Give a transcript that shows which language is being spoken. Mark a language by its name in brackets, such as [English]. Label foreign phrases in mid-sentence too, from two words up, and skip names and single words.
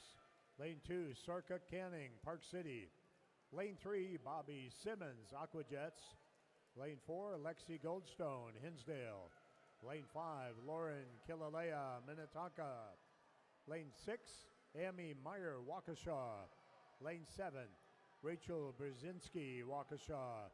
[English] Lane 2, Sarka Canning, Park City. Lane 3, Bobby Simmons, Aquajets. Lane 4, Lexi Goldstone, Hinsdale. Lane 5, Lauren Killalea, Minnetonka. Lane 6, Amy Meyer, Waukesha. Lane 7, Rachel Brzezinski, Waukesha.